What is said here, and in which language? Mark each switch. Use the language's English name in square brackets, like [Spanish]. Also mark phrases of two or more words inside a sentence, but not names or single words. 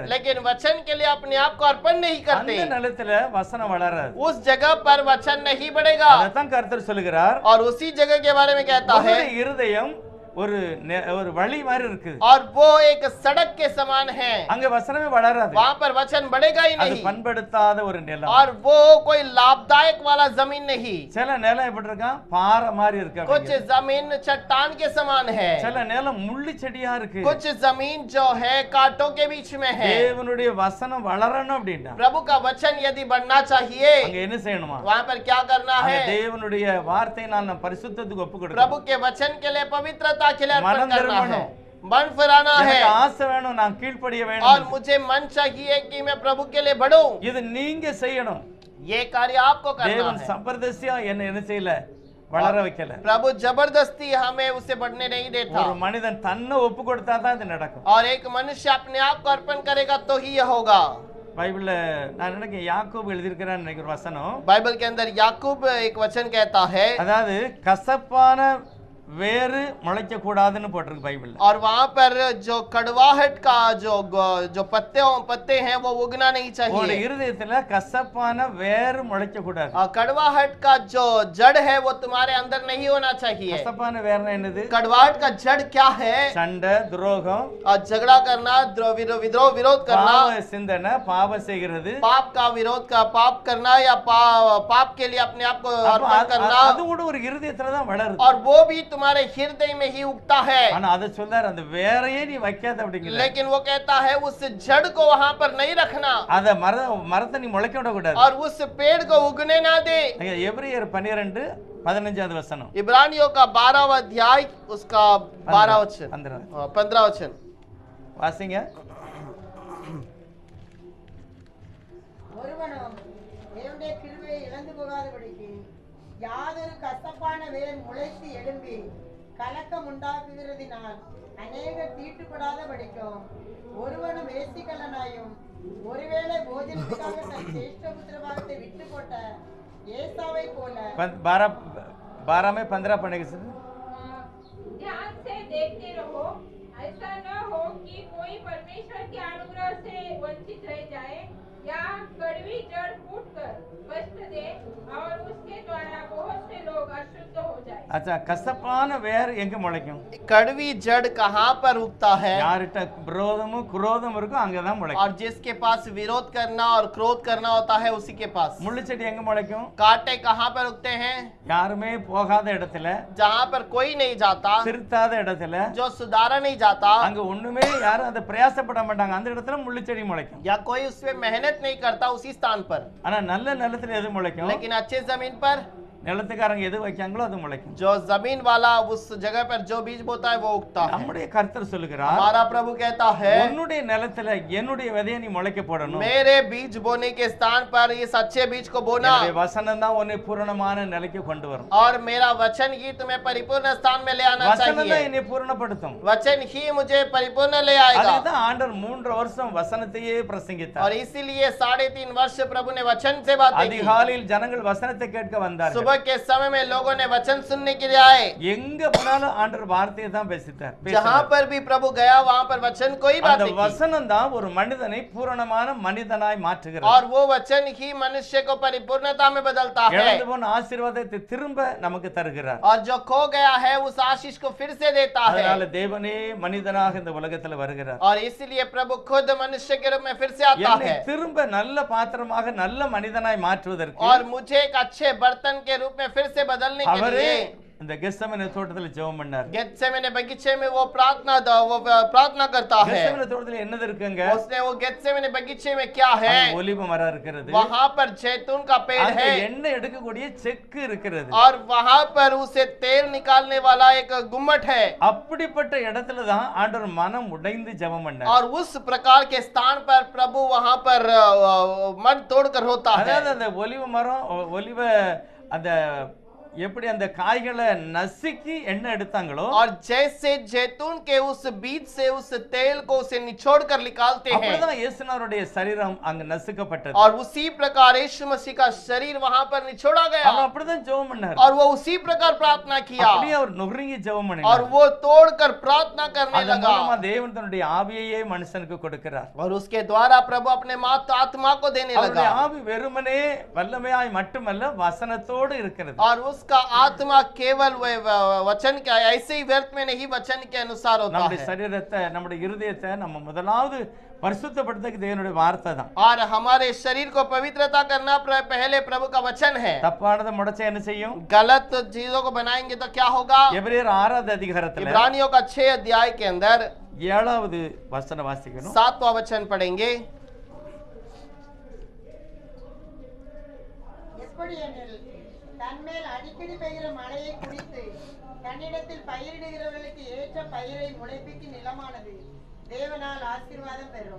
[Hindi] लेकिन वचन के लिए अपने आप को अर्पण नहीं करते। [Tamil] அந்த நிலத்துல வசனம் வளராது. [Hindi] उस जगह पर वचन नहीं बढ़ेगा। [Tamil] அதான் கர்த்தர் சொல்லுகிறார். [Hindi] और उसी जगह के बारे में कहता है, [Tamil] உங்களுடைய இருதயம் ஒரு வழி மாதிரி இருக்கு. [Hindi] और वो एक सड़क के समान है, [Tamil] அங்க வசனமே வளராது. [Hindi] वहां पर वचन बढ़ेगा ही [Tamil] அது [Hindi] नहीं। [Tamil] பண்படுத்தாத ஒரு நிலம். [Hindi] और वो कोई लाभदायक वाला जमीन नहीं। [Tamil] சில நிலம் எப்படி இருக்கான்? பாறை மாதிரி இருக்கு. [Hindi] कुछ जमीन चट्टान के समान है, [Tamil] சில நிலம் முள்ளு செடியா இருக்கு. [Hindi] कुछ जमीन जो है कांटों के बीच में है। [Tamil] தேவனுடைய வசனம் வளரணும் அப்படின்னா [Hindi] प्रभु का वचन यदि बढ़ना चाहिए, [Tamil] அங்க என்ன செய்யணுமா? [Hindi] वहां पर क्या करना [Tamil] அங்க [Hindi] है? [Tamil] தேவனுடைய வார்த்தையினால் நாம் பரிசுத்தத்துக்கு ஒப்பு கொடுக்கணும். [Hindi] प्रभु के वचन के लिए पवित्रता के लिए अर्पण [Tamil] மனம் [Hindi] करना है, [Tamil] திரும்பணும். [Hindi] मन फिराना है। [Tamil] எனக்கு ஆசை வேணும், நான் கீழ்ப்படிய [Hindi] और [Tamil] வேணும். [Hindi] मुझे मन चाहिए कि मैं प्रभु के लिए बढ़ूं। [Tamil] இது நீங்க செய்யணும். [Hindi] ये कार्य आपको करना [Tamil] தேவன் [Hindi] है। [Tamil] சம்பர்தசியா என்ன செய்யல? வளர வைக்கல. [Hindi] प्रभु जबरदस्ती हमें उसे बढ़ने नहीं देता। [Tamil] ஒரு மனிதன் தன்னை ஒப்பு கொடுத்தா தான் இது நடக்கும். [Hindi] और एक मनुष्य अपने आप को अर्पण करेगा तो ही यह होगा। [Tamil] பைபிள்ல நான் நினைக்கிறேன் யாக்கோபு எழுதியிருக்கிறான்னு நினைக்கிற வசனம். [Hindi] बाइबल के अंदर याकूब एक वचन कहता है, [Tamil] அதாவது கசப்பான வேறு முளைக்க கூடாதுன்னு போட்டிருக்கு பைபிள்ல. [Hindi] और वहां पर जो कड़वाहट का जो पत्ते हैं वो उगना नहीं [Tamil] உங்களுடைய [Hindi] चाहिए। [Tamil] இருதயத்துல கசப்பான வேறு முளைக்க கூடாது. [Hindi] और कड़वाहट का जो जड़ है वो तुम्हारे अंदर नहीं होना चाहिए। [Tamil] கசப்பான வேர்னா என்னது? [Hindi] कड़वाहट का जड़ क्या है? [Tamil] சண்டை, துரோகம், [Hindi] और झगड़ा करना, विरोध करना, [Tamil] பாவ சிந்தனை, பாவம் செய்கிறது. [Hindi] पाप का विरोध का पाप करना, या पाप के लिए अपने आप को अर्पण करना, [Tamil] அது கூட ஒரு இருதயத்துல தான் வளருது. [Hindi] और वो भी तुम्हारे हृदय में ही उगता है। [Tamil] ஆனா அதை சொல்றாரு, அந்த வேரையே நீ வைக்காத அப்படிங்கிற. [Hindi] लेकिन वो कहता है उस जड़ को वहां पर नहीं रखना, [Tamil] அத மரத்தை நீ முளைக்க விட கூடாது. [Hindi] और उस पेड़ को उगने ना दे। [Tamil] எபிரேயர் 12:15 वचन, [Hindi] इब्रानियों का 12वां अध्याय उसका 12 वचन 15 वचन [Tamil] வாசிங்க. ஒருவனும் தேவனுடைய கிருபையை இழந்து போகாதபடிக்கு யாதொரு கசப்பான வேர் முளைத்து எழும்பி கலக்கம் உண்டாக்குகிறதினால் அநேகர் தீட்டுப்படாதபடிக்கும் ஒருவனும் வேசிக்கல்லனாயும் ஒருவேளை போஜனத்துக்காக தன் சேஷ்ட புத்திரபாகத்தை விட்டு போட்ட ஏசாவை போல [Hindi] 12 में 15 पढ़ेगा सर. ध्यान से देखते रहो, ऐसा न हो कि कोई परमेश्वर के अनुग्रह से वंचित रह जाए या कड़वी जड़ फूटकर कष्ट दे और उसके द्वारा बहुत से लोग अशुद्ध हो जाए. अच्छा, [Tamil] கசப்பான வேர் எங்க முளைக்கும்? [Hindi] कड़वी जड़ कहाँ पर उगता है? [Tamil] யார்கிட்ட விரோதமும் குரோதம் இருக்கோ அங்கதான் முளைக்கும். [Hindi] और जिसके पास विरोध करना और क्रोध करना होता है उसी के पास। [Tamil] முள்ளு செடி எங்க முளைக்கும்? [Hindi] कांटे कहाँ पर उगते हैं? [Tamil] யாருமே போகாத இடத்துல, [Hindi] जहाँ पर कोई नहीं जाता, [Tamil] திருத்தாத இடத்துல, [Hindi] जो सुधारा नहीं जाता, [Tamil] அங்க ஒண்ணுமே யாரும் அதை பிரயாசப்பட மாட்டாங்க, அந்த இடத்துல முள்ளு செடி முளைக்கும். [Hindi] या कोई उसमें मेहनत नहीं करता उसी स्थान पर। [Tamil] ஆனா நல்ல நிலத்துல எது முளைக்கும்? [Hindi] लेकिन अच्छे जमीन पर [Tamil] நிலத்துக்காரங்க எது வைக்காங்களோ அது முளைக்கும். [Hindi] जो जमीन वाला उस जगह पर जो बीज बोता है वो उगता है। [Tamil] நம்முடைய கர்த்தர் சொல்லுகிறார், [Hindi] हमारा प्रभु कहता है, [Tamil] உன்னுடைய நிலத்துல என்னுடைய விதையை நீ முளைக்க போடணும். [Hindi] मेरे बीज बोने के स्थान पर इस अच्छे बीज को बोना, [Tamil] என்னுடைய வசனம் தான் உன்னை பூரணமான நிலைக்கு கொண்டு வரும். [Hindi] और मेरा वचन ही तुम्हें परिपूर्ण स्थान में ले आना [Tamil] வசனம் தான் [Hindi] चाहिए। [Tamil] என்னை பூரணப்படுத்தும். [Hindi] वचन ही मुझे परिपूर्ण ले आएगा। [Tamil] அதுதான் ஆண்டவர் 3 வருஷம் வசனத்தையே பிரசங்கித்தார். [Hindi] और इसीलिए 3.5 वर्ष प्रभु ने वचन से बातें की। [Tamil] அதிகாலையில் ஜனங்கள் வசனத்தை கேட்க வந்தார்கள். [Hindi] सुबह के समय में लोगों ने वचन सुनने के लिए आए। [Tamil] எங்க போனாலும் ஆண்டவர் வார்த்தையை தான் பேசிட்டார். [Hindi] जहाँ पर भी प्रभु गया वहाँ पर वचन कोई [Tamil] அந்த [Hindi] बात की। [Tamil] வசனம் தான் ஒரு மனிதனை பூரணமான மனிதனாய் மாற்றுகிறது. [Hindi] और वो वचन ही मनुष्य को परिपूर्णता में बदलता है। [Tamil] இழந்து போன ஆசீர்வாதத்தை திரும்ப நமக்கு தருகிறார். [Hindi] और जो खो गया है उस आशीष को फिर से देता है। [Tamil] அதனால தேவனே மனிதனாக இந்த உலகத்துல வருகிறார். [Hindi] और इसलिए प्रभु खुद मनुष्य के रूप में फिर से आता [Tamil] என்னை [Hindi] है। [Tamil] திரும்ப நல்ல பாத்திரமாக நல்ல மனிதனாய் மாற்றுவதற்கு [Hindi] और मुझे एक अच्छे बर्तन के रूप में फिर से बदलने के [Tamil] அவரே [Hindi] लिए [Tamil] இந்த கெத்செமனே தோட்டத்துல ஜெபம் பண்ணார். [Hindi] गेत्सेमने बगीचे में वो प्रार्थना करता है। [Tamil] கெத்செமனே தோட்டத்துல என்னது இருக்குங்க? [Hindi] उसने वो गेत्सेमने बगीचे में क्या है? [Tamil] அங்க ஒலிவ மரம் இருக்கிறது. [Hindi] वहाँ पर जैतून का पेड़ [Tamil] அங்க [Hindi] है। [Tamil] எண்ணெய் எடுக்கக்கூடிய செக்கு இருக்கிறது. [Hindi] और वहाँ पर उसे तेल निकालने वाला एक गुम्मट है। [Tamil] அப்படிப்பட்ட இடத்துல தான் ஆண்டவர் மனம் உடைந்து ஜெபம் பண்ணார். [Hindi] और उस प्रकार के स्थान पर प्रभु वहाँ पर मन तोड़कर होता है। [Tamil] அதாவது அந்த ஒலிவ மரம், ஒலிவ அந்த எப்படி அந்த காய்களை நசுக்கி எண்ணெய் எடுத்தாங்களோ [Hindi] और जैसे जैतून के उस बीज से उस तेल को उसे निचोड़ कर निकालते हैं, [Tamil] அப்படிதான் இயேசுநாதருடைய சரீரம் அங்க நசுக்கப்பட்டது. [Hindi] और उसी प्रकार यीशु मसीह का शरीर वहां पर निचोड़ा [Tamil] அவர் [Hindi] गया [Tamil] அப்படிதான் ஜெபம் பண்ணார். [Hindi] और वो उसी प्रकार प्रार्थना किया [Tamil] அப்படியே அவர் நுகருங்கி ஜெபம் [Hindi] और [Tamil] பண்ணினார். [Hindi] वो तोड़कर प्रार्थना करने [Tamil] அதன் [Hindi] लगा [Tamil] மூலமா தேவன் தன்னுடைய ஆவியையே மனுஷனுக்கு கொடுக்கிறார். [Hindi] और उसके द्वारा प्रभु अपने मात्र आत्मा को देने [Tamil] அவருடைய [Hindi] लगा [Tamil] ஆவி வெறுமனே வல்லமையாய் மட்டுமல்ல வசனத்தோடு இருக்கிறது. [Hindi] और उसका आत्मा केवल वचन का ऐसे ही व्यर्थ में नहीं, वचन के अनुसार होता [Tamil] நம்முடைய [Hindi] है। [Tamil] சரீரத்தை நம்முடைய இருதயத்தை நம்ம முதலாவது பரிசுத்தப்படுத்துறதுக்கு தேவனுடைய வார்த்தை தான். [Hindi] और हमारे शरीर को पवित्रता करना पहले प्रभु का वचन है। [Tamil] தப்பானதை முடச்சா என்ன செய்யும்? [Hindi] गलत चीजों को बनाएंगे तो क्या होगा? [Tamil] எபிரேயர் 6வது அதிகாரத்துல [Hindi] इब्रानियों का 6 अध्याय के अंदर [Tamil] 7வது வசனம் வாசிக்கணும். [Hindi] 7वां वचन पढ़ेंगे। [Tamil] எப்படியெனில் தன்மேல் அடிக்கடி பெய்கிற மழையை குடித்து தன்னிடத்தில் பயிரிடுகிறவர்களுக்கு ஏற்ற பயிரை முளைப்பிக்கும் நிலமானது தேவனால் ஆசீர்வாதம் பெறும்.